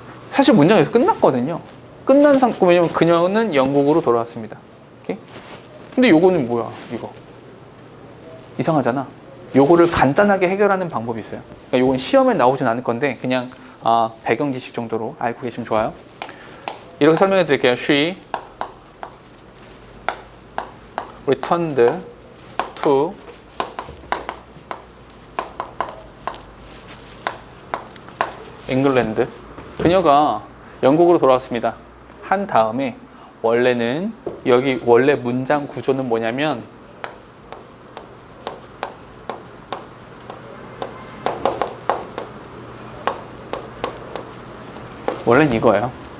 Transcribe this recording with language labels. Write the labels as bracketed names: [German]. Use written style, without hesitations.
[Korean] 사실 문장에서 끝났거든요. 끝난 상태, 왜냐면 그녀는 영국으로 돌아왔습니다. 오케이? 근데 요거는 뭐야 이거? 이상하잖아. 요거를 간단하게 해결하는 방법이 있어요. 그러니까 요건 시험에 나오진 않을 건데 그냥 배경 지식 정도로 알고 계시면 좋아요. 이렇게 설명해 드릴게요. [English] She returned to 잉글랜드. [Korean] 그녀가 영국으로 돌아왔습니다. 한 다음에 원래는 여기 원래 문장 구조는 뭐냐면 원래는 이거예요.